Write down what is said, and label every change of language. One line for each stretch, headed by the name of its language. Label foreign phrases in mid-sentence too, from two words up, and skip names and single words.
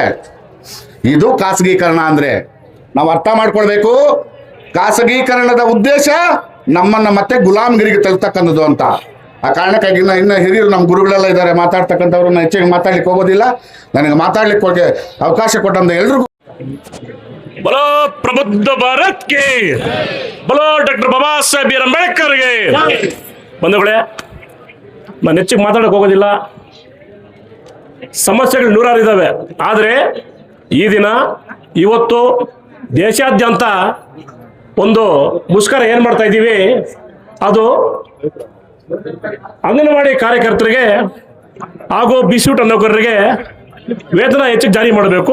Kannada: ಇದು ಖಾಸಗೀಕರಣ ಅಂದ್ರೆ ನಾವು ಅರ್ಥ ಮಾಡ್ಕೊಳ್ಬೇಕು. ಖಾಸಗೀಕರಣದ ಉದ್ದೇಶ ನಮ್ಮನ್ನ ಮತ್ತೆ ಗುಲಾಮಗಿರಿಗೆ ತಳ್ತಕ್ಕಂಥದ್ದು ಅಂತ. ಆ ಕಾರಣಕ್ಕಾಗಿ ಇನ್ನು ಹಿರಿಯರು ನಮ್ಮ ಗುರುಗಳೆಲ್ಲ ಇದ್ದಾರೆ, ಮಾತಾಡ್ತಕ್ಕಂಥವ್ರನ್ನ ಹೆಚ್ಚಿಗೆ ಮಾತಾಡ್ಲಿಕ್ಕೆ ಹೋಗೋದಿಲ್ಲ. ನನಗೆ ಮಾತಾಡ್ಲಿಕ್ಕೆ ಹೋಗಿ ಅವಕಾಶ ಕೊಟ್ಟಂತ ಎಲ್ರಿಗೂ
Hindi: बोलो प्रबुद्ध भारत के, बोलो डॉक्टर बाबा साहेब बी ಆರ್ ಅಂಬೇಡ್ಕರ್ಗೆ.
Kannada: ಬಂಧುಗಳೇ, ನಾನು ಹೆಚ್ಚಿಗೆ ಮಾತಾಡೋಕೆ ಹೋಗೋದಿಲ್ಲ. ಸಮಸ್ಯೆಗಳು ನೂರಾರು ಇದ್ದಾವೆ. ಆದರೆ ಈ ದಿನ ಇವತ್ತು ದೇಶಾದ್ಯಂತ ಒಂದು ಮುಷ್ಕರ ಏನು ಮಾಡ್ತಾ ಇದ್ದೀವಿ, ಅದು ಅಂಗನವಾಡಿ ಕಾರ್ಯಕರ್ತರಿಗೆ ಹಾಗೂ ಬಿಸಿಯೂಟ ನೌಕರರಿಗೆ ವೇತನ ಹೆಚ್ಚಿಗೆ ಜಾರಿ ಮಾಡಬೇಕು.